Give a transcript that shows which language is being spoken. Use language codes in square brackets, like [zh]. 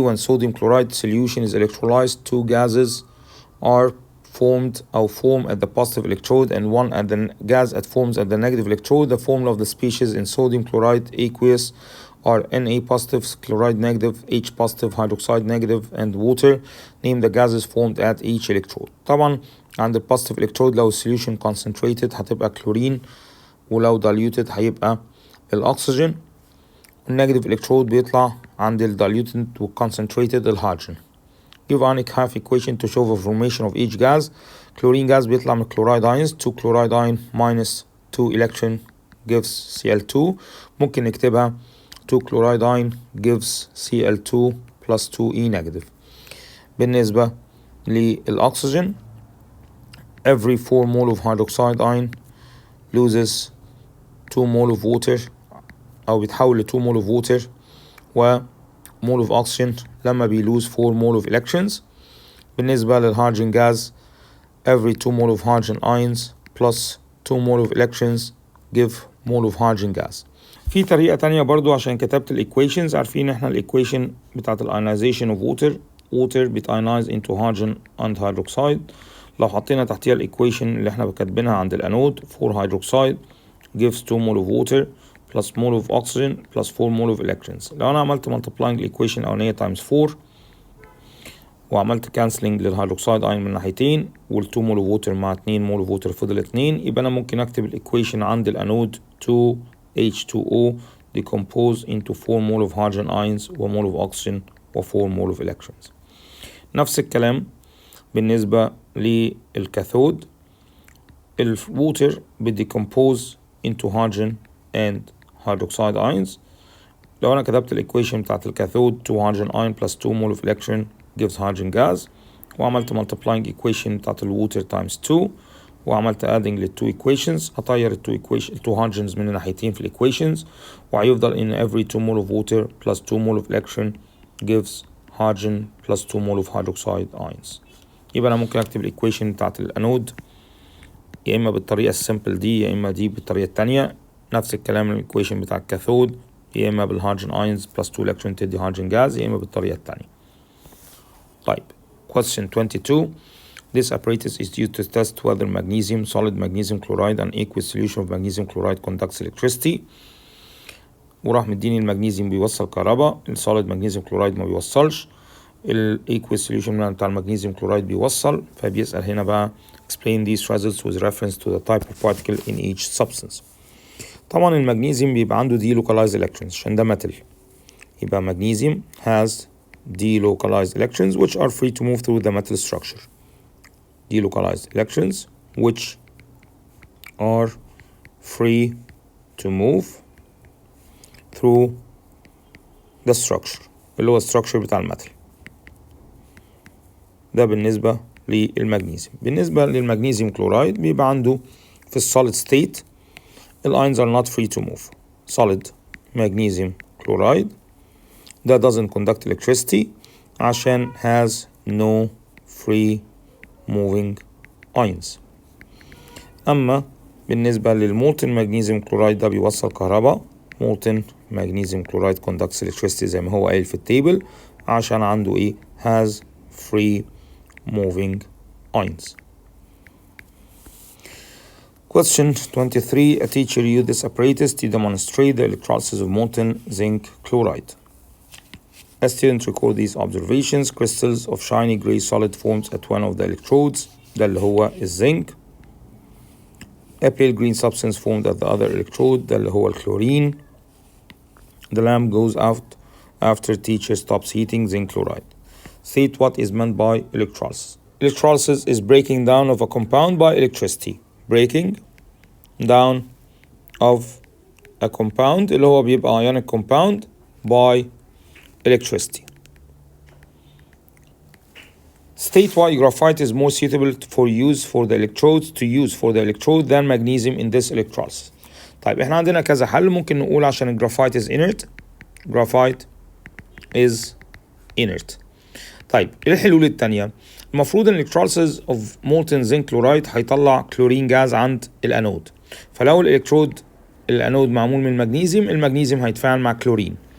[en] When sodium chloride solution is electrolyzed, two gases are formed or form at the positive electrode and one at the gas that forms at the negative electrode. The formula of the species in sodium chloride aqueous are Na positive, chloride negative, H positive, hydroxide negative, and water. Name the gases formed at each electrode. [ar] طبعا عند البوزيتيف electrode لو السوليوشن concentrated هتبقى كلورين، ولو diluted هيبقى الأكسجين. النيجاتيف electrode بيطلع عند diluted و concentrated الهيدروجين. [en] Give ionic half equation to show the formation of each gas. Chlorine gas [ar] بيطلع من [en] chloride ions. 2 chloride ion minus 2 electron gives Cl2. [ar] ممكن نكتبها [en] 2 chloride ion gives Cl2 plus 2E negative. بالنسبة للأكسجين every 4 mole of hydroxide ion loses 2 mole of water [ar] أو بيتحول ل [en] 2 mole of water و mole of oxygen لما بيلوز 4 mole of electrons. [ar] بالنسبة للهيدروجين [en] gas every 2 mole of hydrogen ions plus 2 mole of electrons give mole of hydrogen gas. [ar] في طريقة تانية برضو عشان كتبت equations. عارفين احنا [en] equation بتاعت ionization of water بتionize into hydrogen and hydroxide. [ar] لو حطينا تحتيها [en] equation [ar] اللي احنا كاتبينها عند الانود [en] 4 hydroxide gives 2 mole of water plus mole of oxygen plus 4 mole of electrons. [ar] لو انا عملت [en] multiplying equation الاولانية times 4 وعملت cancelling للهيدروكسيد ايون من ناحيتين وال 2 mole of water مع 2 mole of water فضل 2، [ar] يبقى انا ممكن اكتب الايكويشن عند الانود [en] 2H2O decompose into 4 mole of hydrogen ions و mole of oxygen و 4 mole of electrons. [ar] نفس الكلام بالنسبة للكاثود الووتر بتديكمبوز into hydrogen and hydroxide ions. لو أنا كتبت الإيكويشن بتاعت الكاثود [en] 2 hydrogen ion plus 2 mole of electron gives hydrogen gas، وعملت multiplying equation بتاعت الووتر times 2 وعملت adding للتو equations هطير التو hydrogens من الناحيتين في الإيكويشنز وهيفضل in every 2 mole of water plus 2 mole of electron gives hydrogen plus 2 mole of hydroxide ions. [ar] يبقى أنا ممكن أكتب الإيكويشن بتاعت الأنود يا إما بالطريقة السمبل دي يا إما دي بالطريقة التانية. نفس الكلام الإيكويشن بتاع الكاثود يا إما بالهيدروجين ايونز plus 2 electron تدي هيدروجين جاز يا إما بالطريقة التانية. طيب question 22. [en] This apparatus is used to test whether solid magnesium chloride and aqueous solution of magnesium chloride conducts electricity. [ar] وراح مديني المغنيسيوم بيوصل كهرباء، السوليد مغنيسيوم كلورايد ما بيوصلش، الايكويس سوليوشن بتاع المغنيسيوم كلورايد بيوصل. فبيسأل هنا بقى [en] explain these results with reference to the type of particle in each substance. [ar] طبعا المغنيسيوم بيبقى عنده [en] delocalized electrons عشان ده metal، يبقى magnesium has delocalized electrons which are free to move through the metal structure. Delocalized electrons which are free to move through the structure اللي هو structure بتاع الميتال. [ar] ده بالنسبة للمغنيسيوم. بالنسبة للمغنيسيوم كلورايد بيبقى عنده في [en] solid state ions are not free to move. solid magnesium chloride that doesn't conduct electricity عشان has no free moving ions. [ar] أما بالنسبة للمولتن magnesium chloride ده بيوصل كهرباء. [en] molten magnesium chloride conducts electricity [ar] زي ما هو قايل في التيبل عشان عنده ايه [en] has free moving ions. Question 23. A teacher used this apparatus to demonstrate the electrolysis of molten zinc chloride. A student record these observations. Crystals of shiny gray solid forms at one of the electrodes. [ar] ده اللي هو الزنك. [en] A pale green substance formed at the other electrode. [ar] ده اللي هو الكلورين. [en] The lamp goes out after teacher stops heating zinc chloride. State what is meant by electrolysis. Electrolysis is breaking down of a compound by electricity. Breaking down of a compound [ar] اللي هو بيبقى [en] ionic compound by electricity. State why graphite is more suitable for the electrode than magnesium in this electrolysis. [ar] طيب احنا عندنا كذا حل ممكن نقول عشان الجرافايت [en] is inert. Graphite is inert. [ar] طيب ايه الحلول التانية؟ المفروض ان electrolysis of molten zinc chloride هيطلع كلورين جاز عند الانود. فلو الانود معمول من المغنيسيوم هيتفاعل مع كلورين.